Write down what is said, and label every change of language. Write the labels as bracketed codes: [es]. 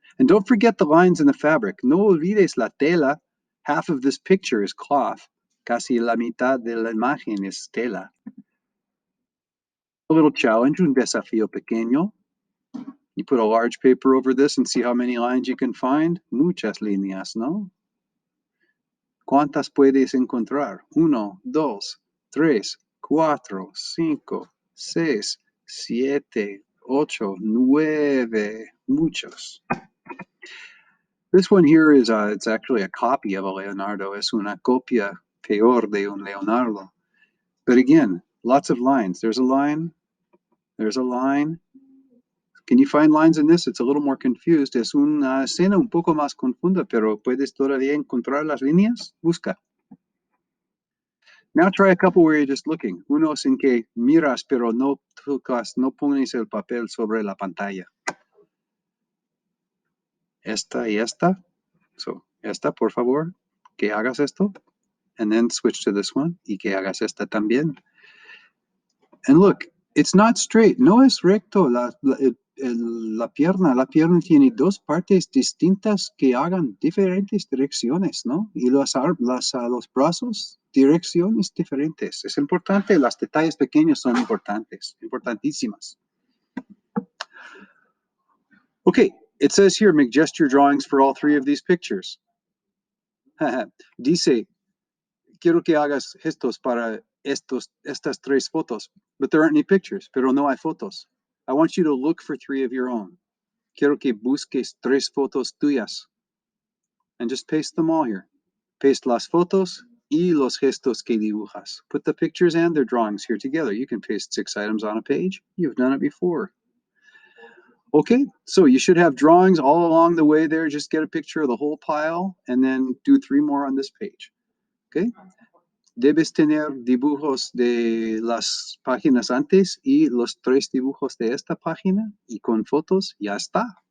[en] And don't forget the lines in the fabric. [es] No olvides la tela. [en] Half of this picture is cloth. [es] Casi la mitad de la imagen es tela. [en] A little challenge, [es] un desafío pequeño. [en] You put a large paper over this and see how many lines you can find. [es] Muchas líneas, ¿no? ¿Cuántas puedes encontrar? 1, 2, 3, 4, 5, 6, 7, 8, 9. Muchos. [en] This one here is it's actually a copy of a Leonardo. [es] Es una copia peor de un Leonardo. [en] But again, lots of lines. There's a line. There's a line. Can you find lines in this? It's a little more confused. [es] Es una escena un poco más confunda, pero ¿puedes todavía encontrar las líneas? Busca. [en] Now try a couple where you're just looking. [es] Unos en que miras, pero no tocas, no pones el papel sobre la pantalla. Esta y esta. So, esta, por favor, que hagas esto. [en] And then switch to this one. [es] Y que hagas esta también. [en] And look, it's not straight. [es] No es recto. La pierna tiene dos partes distintas que hagan diferentes direcciones, ¿no? Y los brazos, direcciones diferentes. Es importante, los detalles pequeños son importantes, importantísimas. [en] Okay, it says here, make gesture drawings for all three of these pictures. [es] Dice, quiero que hagas gestos para estas tres fotos, [en] but there aren't any pictures, [es] pero no hay fotos. [en] I want you to look for three of your own. [es] Quiero que busques tres fotos tuyas. [en] And just paste them all here. [es] Paste las fotos y los gestos que dibujas. [en] Put the pictures and their drawings here together. You can paste 6 items on a page. You've done it before. Okay, so you should have drawings all along the way there. Just get a picture of the whole pile and then do 3 more on this page. Okay? [es] Debes tener dibujos de las páginas antes y los 3 dibujos de esta página y con fotos, ya está.